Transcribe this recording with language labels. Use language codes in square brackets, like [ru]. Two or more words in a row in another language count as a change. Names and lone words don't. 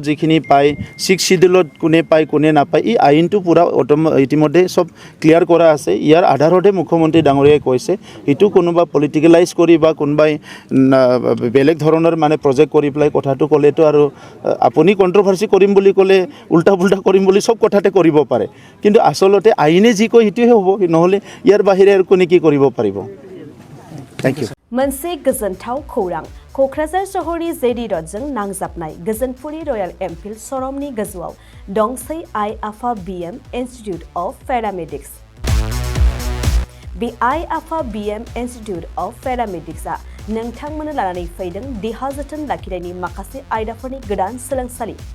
[as] যিখিনি পায় 6 শিডিউলত কোনে পায় কোনে নাপায় এই আইনটো পুৰা ইতিমধ্যে সব ক্লিয়াৰ কৰা আছে ইয়াৰ আধাৰতে মুখ্যমন্ত্ৰী ডাঙৰীয়াই কৈছে ইটো কোনোবা পলিটিকেলাইজ কৰি বা কোনোবাই বেলেগ ধৰণৰ মানে প্ৰজেক্ট কৰি পেলাই কথাটো ক'লেতো আৰু আপুনি কন্ট্ৰভাৰ্সি কৰিম বুলি ক'লে উল্টা পুল্টা কৰিম বুলি সব কথাতে কৰিব পাৰে কিন্তু আসলতে আইনে যি কয় হিটোহে হ'ব নহলে ইয়াৰ বাহিৰে আৰু কোনে কি কৰিব পাৰিব [en] Thank you [brx] मोनसे गोजोनथाव खौरां क'क्राझार सहरनि जेडि रडजों नांजाबनाय गोजोनपुरि रयेल एनफिल्ड श'रुमनि गोजौआव दंसै आइ आफा BM इन्स्टिट्युट अफ पेरामेडिक्स बे आइ आफा BM इन्स्टिट्युट अफ पेरामेडिक्सआ नोंथांमोननो लानानै फैदों देहा जोथोन लाखिनायनि माखासे आयदाफोरनि गोदान सोलोंसालि